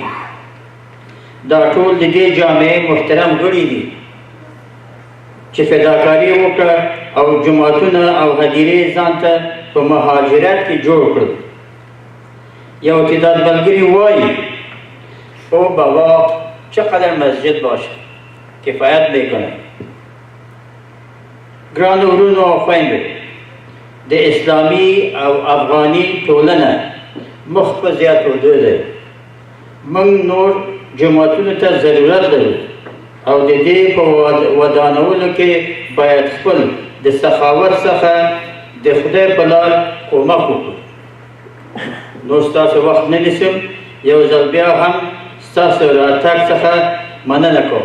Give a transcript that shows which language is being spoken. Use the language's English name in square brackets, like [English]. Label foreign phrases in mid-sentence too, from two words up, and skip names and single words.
[Pashto] دا ټول د دې جامعې محترم غړي دي چې فداکاري وکړه او جوماتونه او هدیرې ځان ته په مهاجرت کې جوړ کړل. یو تعداد ملګري وایي او بابا [Persian] چقدر مسجد باشه کفایت میکنه. [Pashto] ګرانو ورونو او خویندو، د اسلامي او افغاني ټولنه مخ په زیاتېدو ده. موږ نور جوماتونو ته ضرورت لرو او د دې په ودانولو کې باید خپل د سخاوت څخه د خدای په لار کومک وکړو. نو ستاسو وخت نه نیسم، یو ځل بیا هم ستاسو راتګ څخه مننه کوم.